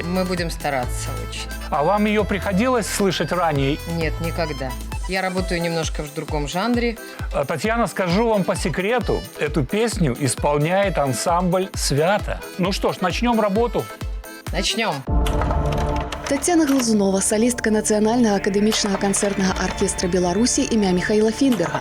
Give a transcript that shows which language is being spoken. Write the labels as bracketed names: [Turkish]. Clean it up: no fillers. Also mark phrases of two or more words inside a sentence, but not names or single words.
[Russian] Мы будем стараться очень. А вам ее приходилось слышать ранее? Нет, никогда. Я работаю немножко в другом жанре. Татьяна, скажу вам по секрету, эту песню исполняет ансамбль «Свято». Ну что ж, начнем работу. Начнем. [Belarusian] Тацяна Глазунова, салістка Нацыянальнага акадэмічнага канцэртнага аркестра Беларусі імя Михаіла Фінберга.